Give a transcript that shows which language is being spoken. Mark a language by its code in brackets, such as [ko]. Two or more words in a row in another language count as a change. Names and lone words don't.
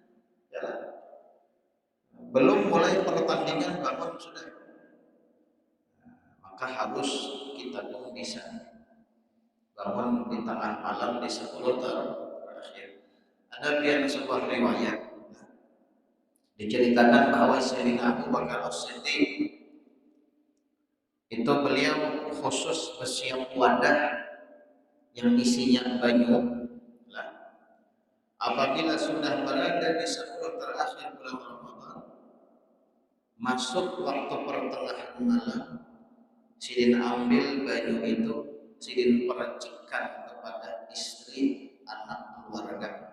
[bjn] Belum mulai pertandingan bangun sudah. [id] Maka harus kita pun bisa bangun di tengah malam di 10 terakhir. [bjn] Ada biar sebuah riwayat diceritakan bahwa Sayyidina Abu Bakar As-Siddiq itu beliau khusus bersiap wadah yang isinya banyu. Apabila sudah berada di 10 terakhir bulan Ramadan, masuk waktu pertengahan malam, Sidin ambil banyu itu, Sidin percikan kepada istri, anak, keluarga.